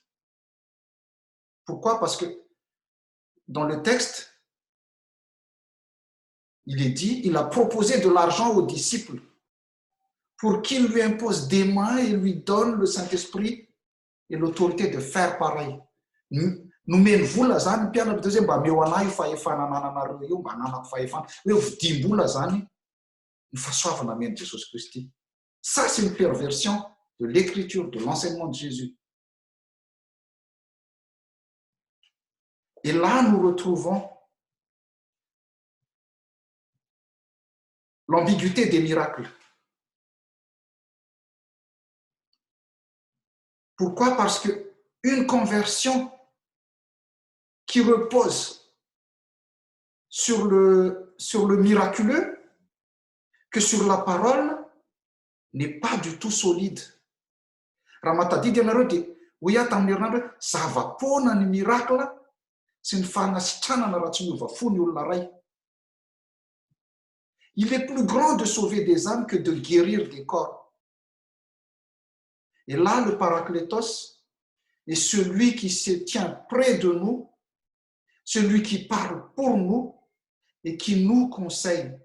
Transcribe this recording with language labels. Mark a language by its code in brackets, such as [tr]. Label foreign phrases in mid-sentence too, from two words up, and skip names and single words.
[fr] Pourquoi? Parce que dans le texte, il est dit, il a proposé de l'argent aux disciples pour qu'ils lui imposent des mains et lui donnent le Saint-Esprit et l'autorité de faire pareil. [mg] Nomeny vola zany mpianatra de zay mba meo anahy io fahefana ananareo io mba ananako fahefana hoe vidim-bola zany ny fahasoavana amen'i Jesosy Kristy. [fr] Ça, c'est une perversion de l'écriture, de l'enseignement de Jésus. Et là, nous retrouvons l'ambiguïté des miracles. Pourquoi? Parce qu'une conversion qui repose sur le miraculeux que sur la parole n'est pas du tout solide. [mg] Raha matadidy ianareo dia ho ia tamin'ny herinandro zava-poana ny miracle sy ny fahanasitranana raha tsy miova fo ny olona ray. [fr] Il est plus grand de sauver des âmes que de guérir des corps. Et là, le Paraclétos est celui qui se tient près de nous, celui qui parle pour nous et qui nous conseille.